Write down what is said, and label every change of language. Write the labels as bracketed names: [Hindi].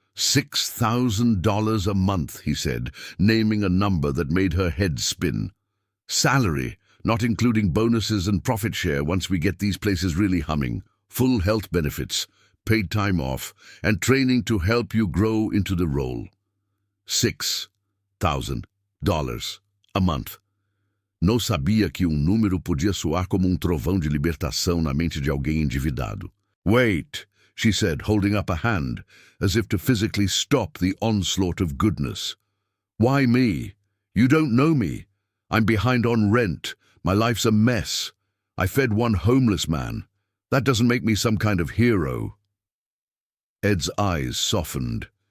[English] $6,000 a month, he said, naming a number that made her head spin. "Salary, not including bonuses and profit share once we get these places really humming. Full health benefits, paid time off, and training to help you grow into the role. $6,000 a month." [Portuguese] Não sabia que número podia soar como trovão de libertação na mente de alguém endividado. [English] "Wait," she said, holding up a hand, as if to physically stop the onslaught of goodness. "Why me? You don't know me. I'm behind on rent. My life's a mess. I fed one homeless man. That doesn't make me some kind of hero." Ed's eyes softened.